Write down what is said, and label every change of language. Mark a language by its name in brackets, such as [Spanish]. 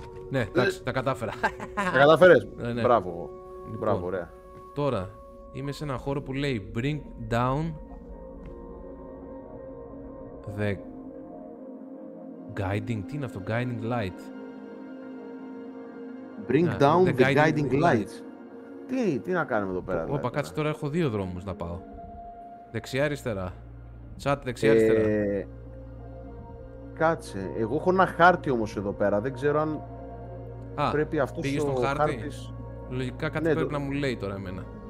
[Greek] Ναι, εντάξει, τα κατάφερα. Τα κατάφερες. Ναι. Μπράβο. Λοιπόν, μπράβο, ωραία. Τώρα είμαι σε ένα χώρο που λέει [English] Bring down the guiding. [Greek] Τι είναι αυτό, [English] guiding light. Bring down the guiding lights. [Greek] Τι να κάνουμε εδώ πέρα. Όπα, κάτσε, τώρα έχω δύο δρόμους να πάω. Δεξιά αριστερά. Chat δεξιά αριστερά. Κάτσε. Εγώ έχω ένα χάρτη όμως εδώ πέρα. Δεν ξέρω αν πρέπει αυτός ο χάρτης. Λογικά κάτι πρέπει να μου λέει τώρα εμένα.